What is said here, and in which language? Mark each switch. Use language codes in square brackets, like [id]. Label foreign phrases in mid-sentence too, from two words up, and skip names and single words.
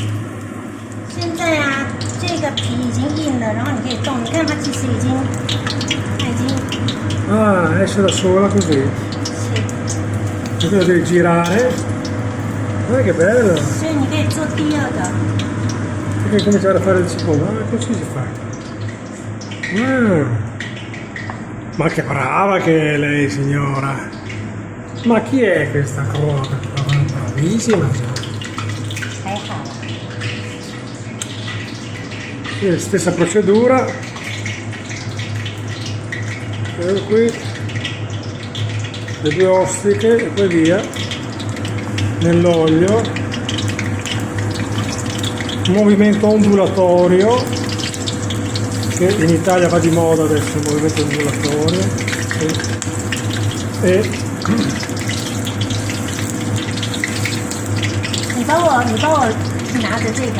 [zh] 现在啊，这个皮已经硬了，然后你可以动，你看它其实已经 [it] Ah, esce da sola così. [zh] 是， [it] E quindi devi girare. Guarda che bello! [zh] 所以你可以做第二个。 [it] Devi cominciare a fare il secondo. Ah, così si fa. Ma che brava che è lei, signora! Ma chi è questa cosa? Bravissima già. [zh] 还好啦。 [it] Quindi stessa procedura. Ecco qui. Le due ostriche e poi via. Nell'olio. Un movimento ondulatorio. Che in Italia va di moda adesso il movimento ondulatorio. E [zh] 你帮我拿着这个。